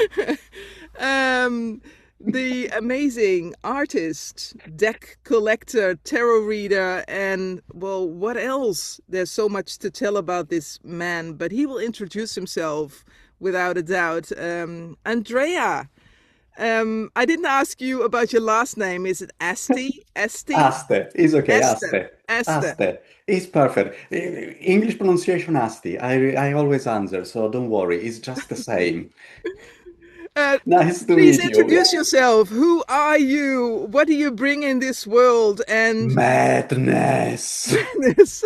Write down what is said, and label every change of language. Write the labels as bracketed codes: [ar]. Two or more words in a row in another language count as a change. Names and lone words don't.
[en] The amazing artist, deck collector, tarot reader, and well, what else? There's so much to tell about this man, but he will introduce himself without a doubt. Andrea. I didn't ask you about your last name. Is it Aste? Aste? Aste. It's okay. Aste. Aste. Aste. Aste. It's perfect. English pronunciation Asti. I always answer, so don't worry. It's just the same. Nice to Please meet you. introduce yourself. Who are you? What do you bring in this world? And Madness. this,